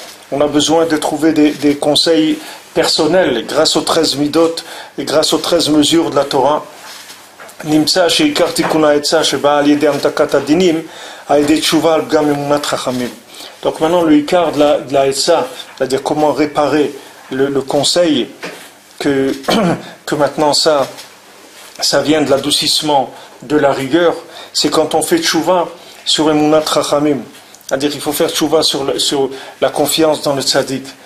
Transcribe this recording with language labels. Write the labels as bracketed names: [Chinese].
[French] On a besoin de trouver des conseils personnels grâce aux 13 midot et grâce aux 13 mesures de la Torah. [Hebrew] נמצא שעיקר תיקון העצה שבא על ידי המתקת הדינים על ידי תשובה על פגם אמונת חכמים. [French] Donc maintenant le ikar de la etza, c'est-à-dire comment réparer le conseil que maintenant ça vient de l'adoucissement de la rigueur, c'est quand on fait tchouva sur emunat chachamim, c'est-à-dire qu'il faut faire tchouva sur la confiance dans le tzaddik.